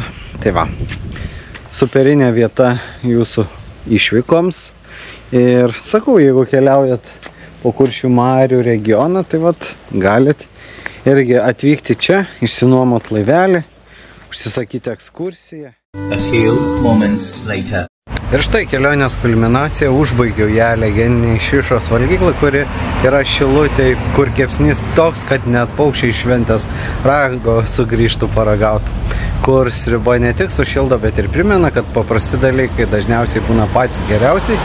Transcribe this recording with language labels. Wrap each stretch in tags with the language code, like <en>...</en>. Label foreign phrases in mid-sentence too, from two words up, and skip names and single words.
<lt>Tai va, superinė vieta jūsų išvykoms. Ir sakau, jeigu keliaujat po Kuršių marių regioną, tai vat galit irgi atvykti čia, išsinuomot laivelį, užsisakyti ekskursiją.</lt> <en>A few moments later.</en> <lt>Ir štai kelionės kulminacija, užbaigiau ją legendiniai Šišos valgyklai, kuri yra Šilutėj, kur kepsnys toks, kad net paukščiai šventės rago sugrįžtų paragauti. Kur sriuba ne tik sušildo, bet ir primena, kad paprasti dalykai dažniausiai būna patys geriausiai.</lt>